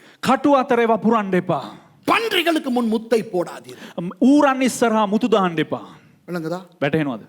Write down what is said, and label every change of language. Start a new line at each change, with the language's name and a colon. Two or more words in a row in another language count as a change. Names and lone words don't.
Sinhala: කටු අතරේ වපුරන්න එපා.
Tamil: பன்றிகளுக்கு முன் முத்தை போடாதீர்கள்.
Sinhala: ඌරන් ඉස්සරහා මුතු දාන්න එපා.
Tamil: விளங்குதா?
Sinhala: වැටහෙනවද?